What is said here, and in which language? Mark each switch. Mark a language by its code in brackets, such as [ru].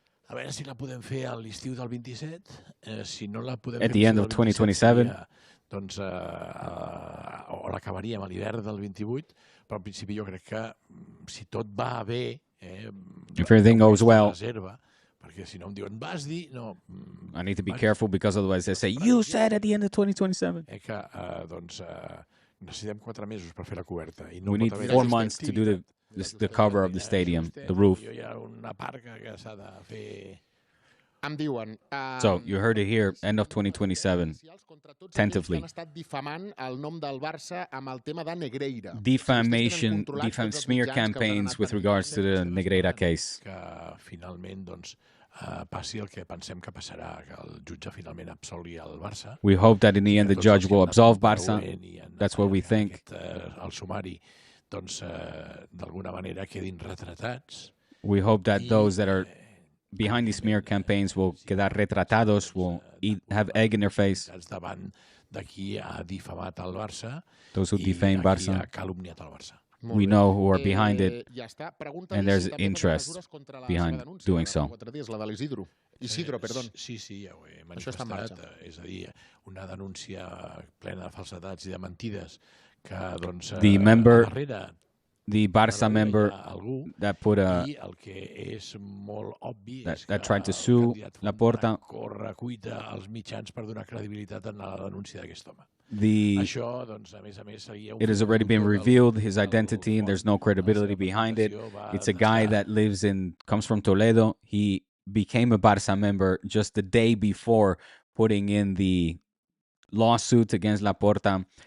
[ca] A veure si la podem fer a l'estiu del 27. Si no la podem [en] At the end of 2027. [ca] Doncs o l'acabaríem a l'hivern del 28, però al principi jo crec que si tot va bé, [en] if everything goes well, [ca] perquè si no em diuen, vas dir, no. [en] I need to be careful because otherwise they say, you said at the end of 2027. [ca] Doncs necessitem 4 mesos per fer la coberta. [en] We need 4 months to do the cover of the stadium, the roof. [ca] Hi ha una part que s'ha de fer. Em diuen... [en] So, you heard it here, end of 2027, tentatively. [ca] Han estat difamant el nom del Barça amb el tema de Negreira. [en] Defamation, smear campaigns with regards to the Negreira case. [ca] Que finalment, doncs, passi el que pensem que passarà, que el jutge finalment absolgui el Barça. [en] We hope that in the end the judge will absolve Barça. That's what we think. [ca] El sumari, doncs, d'alguna manera quedin retratats. [en] We hope that those that are behind these smear campaigns will [es] quedar retratados, [en] will have egg in their face. [ca] Davant de qui ha difamat el Barça. [en] Those who defame Barça. [ca] Ha calumniat el Barça. [en] We know who are behind it, and there's interest behind doing so. [ca] La de l'Isidro. Isidro, perdó. Sí, ja ho he manifestat. És a dir, una denúncia plena de falsedats i de mentides que, doncs, darrere [en] the Barça member that put that tried to sue Laporta. [ca] Corre cuita als mitjans per donar credibilitat a la denúncia d'aquest home. Això, doncs, a més, [en] it has already been revealed, his identity, and there's no credibility behind it. It's a guy that comes from Toledo. He became a Barça member just the day before putting in the lawsuit against Laporta.